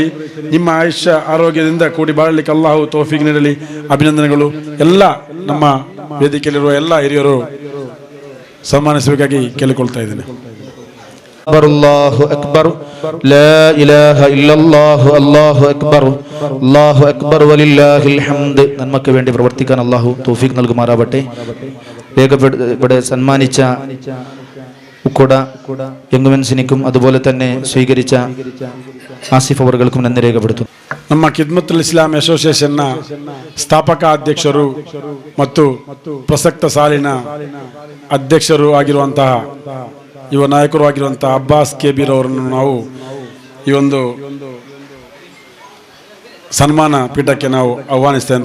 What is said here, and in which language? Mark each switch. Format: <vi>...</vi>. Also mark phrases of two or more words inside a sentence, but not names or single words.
<kn>ನಿಮ್ಮ ಆಯುಷ್ಯ ಆರೋಗ್ಯದಿಂದ ಕೂಡಿ ಬಾಳಲಿಕ್ಕೆ ಅಲ್ಲಾಹು ತೌಫೀಕ್ ನೀಡಲಿ. ಅಭಿನಂದನೆಗಳು. ಎಲ್ಲ ನಮ್ಮ ವೇದಿಕೆಯಲ್ಲಿರುವ ಎಲ್ಲ ಹಿರಿಯರು ಸನ್ಮಾನಿಸಬೇಕಾಗಿ ಕೇಳಿಕೊಳ್ತಾ ಇದ್ದೇನೆ.</kn> <ar>الله أكبر لا إله إلا الله الله أكبر, الله أكبر ولله الحمد.</ar> <ml>നന്മയ്ക്ക് വേണ്ടി പ്രവർത്തിക്കാൻ അല്ലാഹു തൗഫീഖ് നൽകുമാറാവട്ടെ. ഇവിടെ സന്മാനിച്ച ഉക്കോട യങ്മെൻസിനിക്കും അതുപോലെ തന്നെ സ്വീകരിച്ച ആസിഫ് അവർക്കും നന്ദി രേഖപ്പെടുത്തുന്നു.</ml> <kn>ನಮ್ಮ ಖಿದ್ಮತುಲ್ ಇಸ್ಲಾಂ ಅಸೋಸಿಯೇಷನ್ನ ಸ್ಥಾಪಕ ಅಧ್ಯಕ್ಷರು ಮತ್ತು ಪ್ರಸಕ್ತ ಸಾಲಿನ ಅಧ್ಯಕ್ಷರು ಆಗಿರುವಂತಹ ಯುವ ನಾಯಕರು ಆಗಿರುವಂತಹ ಅಬ್ಬಾಸ್ ಕೆಬೀರ್ ಅವರನ್ನು ನಾವು ಈ ಒಂದು ಸನ್ಮಾನ ಪೀಠಕ್ಕೆ ನಾವು ಆಹ್ವಾನಿಸ್ತೇವೆ.</kn>